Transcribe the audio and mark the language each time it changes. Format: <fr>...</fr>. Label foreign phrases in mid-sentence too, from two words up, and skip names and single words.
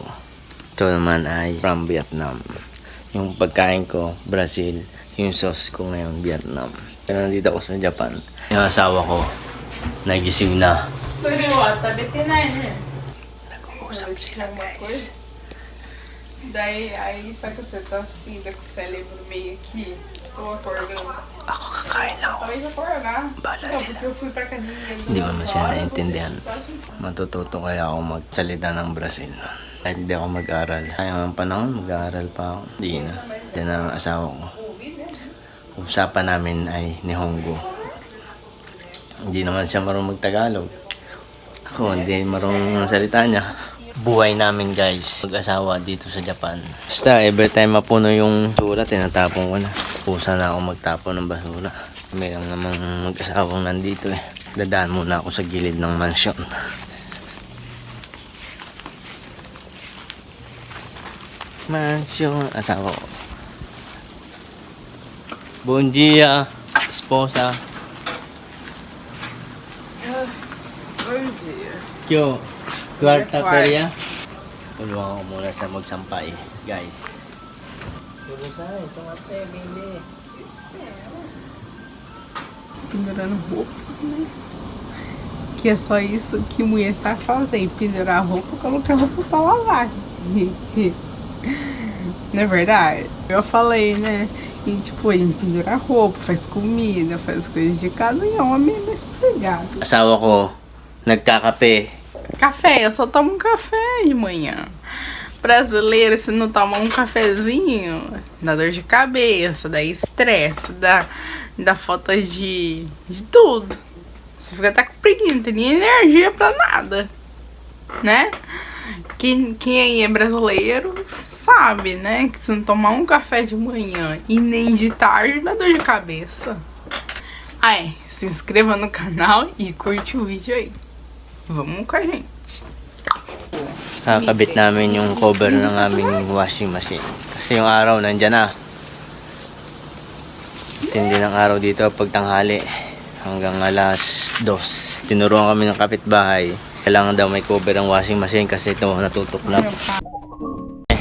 <tl>Ito naman ay from Vietnam. Yung pagkain ko, Brazil. Yung sauce ko ngayon, Vietnam. Pero nandito ako sa Japan. Yung asawa ko, nagising na. Nag-uusap sila guys.</tl> <pt>Daí, aí, só que você tá assim, com o cérebro meio aqui, tô acordando.</pt> <tl>Ako kakain lang ako.</tl> <pt>Talvez acordar.</pt> <tl>Bahala</tl> <pt>Não,</pt> <tl>sila.</tl> <pt>porque eu fui pra academia.</pt> <tl>Hindi mo naman siya naintindihan. Matututo kaya ako magsalita ng Brazil. Kahit hindi ako mag-aral. Kaya ang panahon, mag-aaral pa ako. Hindi na. Hindi na ang asawa ko. Usapan namin ay Nihongo. Hindi naman siya marunong mag-Tagalog. Ako, hindi marunong ang salita niya. Buhay namin guys, mag-asawa dito sa Japan. Basta</tl> <en>every time</en> <tl>mapuno yung basura, tinatapon ko na. Pusa na ako magtapon ng basura. Kami lang namang mag-asawang nandito eh. Dadaan muna ako sa gilid ng mansion. Mansion, asawa ko.</tl> <pt>Bon dia, esposa. Bom dia. Kyo, kwarta Korea.</pt> <tl>Tulungan ko muna sa magsampay, guys. Tulusay, tomate, bili.</tl> <pt>Pendurando roupa, né? Que é só isso que mulher sabe fazer, pendurar roupa, colocar roupa pra lavar. Não é verdade? Eu falei, né? E tipo, a gente pendura roupa, faz comida, faz coisas de casa e homem é sossegado.</pt> <tl>Asawa ko, nagkakape.</tl> <pt>Café, eu só tomo um café de manhã. Brasileiro, se não tomar um cafezinho, dá dor de cabeça, dá estresse, dá falta de tudo. Você fica até com preguiça, não tem nem energia pra nada, né? Quem aí é brasileiro sabe, né? Que se não tomar um café de manhã e nem de tarde, dá dor de cabeça. Aí, se inscreva no canal e curte o vídeo aí. Vamos com a gente.</pt> <tl>Kakabit namin yung cover ng aming</tl> <en>washing machine.</en> <tl>Kasi yung araw nandyan na. Tindi ng araw dito pag tanghali. Hanggang alas 2. Tinuruan kami ng kapitbahay. Kailangan daw may cover ang</tl> <en>washing machine</en> <tl>kasi ito natutuklap.</tl>